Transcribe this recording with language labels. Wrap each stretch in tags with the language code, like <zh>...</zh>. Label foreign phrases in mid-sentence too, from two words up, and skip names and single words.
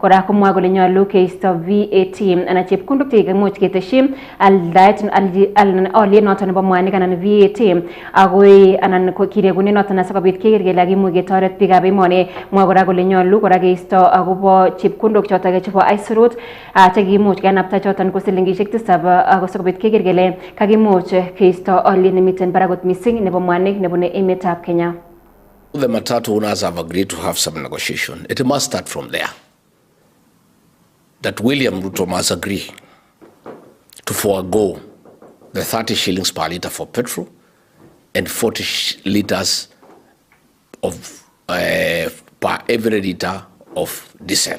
<kln>Kora komwa kole nyolu keisto VAT anan chepkondok chekimuch ketesyi aldaet oliet notok nebo mwanik anan VAT agoi anan kiregune notok asikobit keker kele kakimuch ketoret biikab emoni. Mwa kora kole nyolu kora keisto akobo chepkondok chotok chebo aisurut chekimuch kenapta choton ko silingishek 7 asikobit keker kele kakimuch keisto oliet nemiten barak missing nebo mwanik nebune emetab Kenya.</kln> <en>the matatu owners have agreed to have some negotiation, it must start from there. That William Ruto must agree to forego the 30 shillings per litre for petrol and 40 litres of per every litre of diesel.</en>